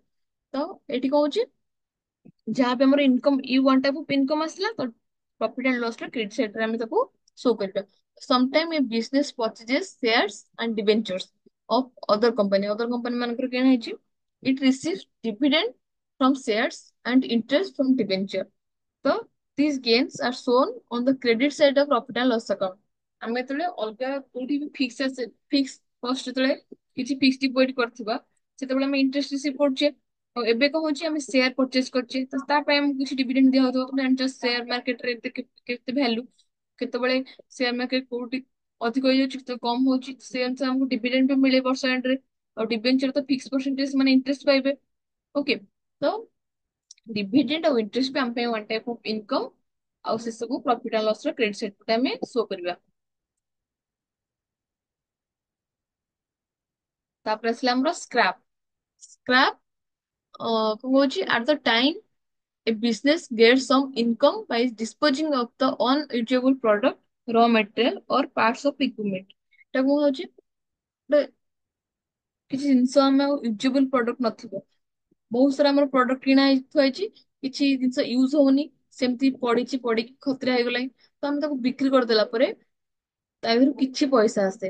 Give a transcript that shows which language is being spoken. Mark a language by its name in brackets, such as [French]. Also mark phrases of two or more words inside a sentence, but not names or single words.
[Odia] ତ ଏଠି କଣ ହଉଛି, ଯାହା ବି ଆମର [English] income one type of income [Odia] ଆସିଲା, ତ [English] profit and loss [Odia] ର [English] credit side [Odia] ଆମେ ତାକୁ ଶୋ କରିବା। [English] sometimes a business purchases shares and debentures of other company [Odia] ମାନଙ୍କର କିଣା ହେଇଛି, [English] it receives dividend from shares and interest from debenture. ତ these gains are shown on the credit side of profit and loss account। [Odia] ଆମେ ଯେତେବେଳେ ଅଲଗା କୋଉଠି ବି [English] fix cost [Odia] ଯେତେବେଳେ କିଛି [English] fix deposit [Odia] କରିଥିବା, ସେତେବେଳେ ଆମେ [English] interest receive [Odia] କରୁଛେ। ଆଉ ଏବେ କଣ ହଉଛି, ଆମେ [English] share purchase [Odia] କରୁଛେ, ତ ତା ପାଇଁ ଆମକୁ କିଛି ଡିଭିଡେଣ୍ଡ ଦିଆ ହଉଥିବ। ତମେ ଜାଣିଛ [English] share market [Odia] ଏବେ କେତେ ଭ୍ୟାଲୁ, କେତେବେଳେ [English] share market [Odia] କୋଉଠି ଅଧିକ ହେଇଯାଉଛି, କେତେବେଳେ କମ ହଉଛି, ସେ ଅନୁସାରେ ଆମକୁ ଡିଭିଡେଣ୍ଡ ବି ମିଳେ ବର୍ଷ ଏଣ୍ଡରେ। ଆଉ ଡିବେଞ୍ଚର ତ [English] fix percentage [Odia] ମାନେ ଇଣ୍ଟରେଷ୍ଟ ପାଇବେ। ଓକେ, ତ ଡିଭିଡେଣ୍ଡ ଆଉ ଇଣ୍ଟରେଷ୍ଟ ବି ଆମ ପାଇଁ [English] one type of income, [Odia] ଆଉ ସେ ସବୁ [English] profit and loss [Odia] ର [English] credit side [Odia] ଆମେ ଶୋ କରିବା। ତାପରେ ଆସିଲା ଆମର ସ୍କ୍ରାପ୍। ସ୍କ୍ରାପ୍ କଣ କହୁଛି, [English] at the time a business gets some income by disposing of the unusable product, raw material or parts of equipment। [Odia] ଏଟା କଣ ହଉଛି, ଗୋଟେ କିଛି ଜିନିଷ ଆମେ ଆଉ [English] usable product [Odia] ନଥିବ, ବହୁତ ସାରା ଆମର ପ୍ରଡକ୍ଟ କିଣା ହେଇ ଥୁଆ ହେଇଛି, କିଛି ଜିନିଷ ୟୁଜ ହଉନି, ସେମିତି ପଡିକି ଖତରା ହେଇଗଲାଣି, ତ ଆମେ ତାକୁ ବିକ୍ରି କରିଦେଲା ପରେ ତା ଦେହରୁ କିଛି ପଇସା ଆସେ।